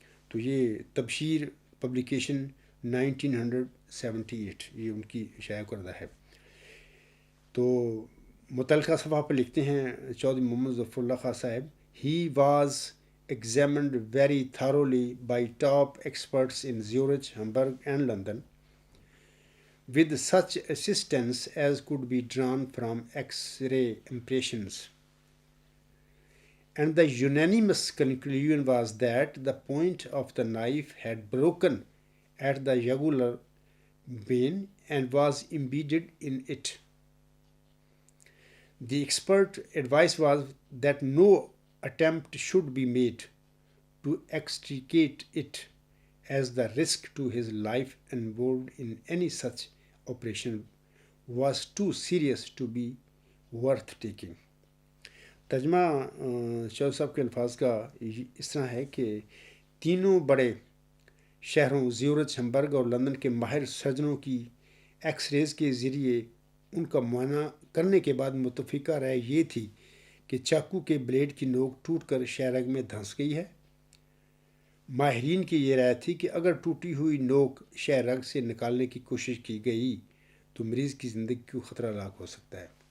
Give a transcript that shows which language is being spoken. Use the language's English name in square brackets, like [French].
[Urdu] تو یہ تبشیر پبلیکیشن 1978 یہ ان کی شائع کردہ ہے. تو متعلقہ صفحہ پر لکھتے ہیں [English] Chaudhry Muhammad Zafarullah Khan sahib, he was examined very thoroughly by top experts in Zurich, Hamburg and London. with such assistance as could be drawn from X-ray impressions. And the unanimous conclusion was that the point of the knife had broken at the jugular vein and was embedded in it. The expert advice was that no attempt should be made to extricate it, as the risk to his life involved in any such operation was too serious to be worth taking. [Urdu] ترجمہ شاہ صاحب کے الفاظ کا اس طرح ہے کہ تینوں بڑے شہروں زیورچ، ہمبرگ اور لندن کے ماہر سرجنوں کی ایکس ریز کے ذریعے ان کا معائنہ کرنے کے بعد متفقہ رائے یہ تھی کہ چاقو کے بلیڈ کی نوک ٹوٹ کر شہ رگ میں دھنس گئی ہے۔ ماہرین کی یہ رائے تھی کہ اگر ٹوٹی ہوئی نوک شہ رگ سے نکالنے کی کوشش کی گئی تو مریض کی زندگی کو خطرہ لاحق ہو سکتا ہے۔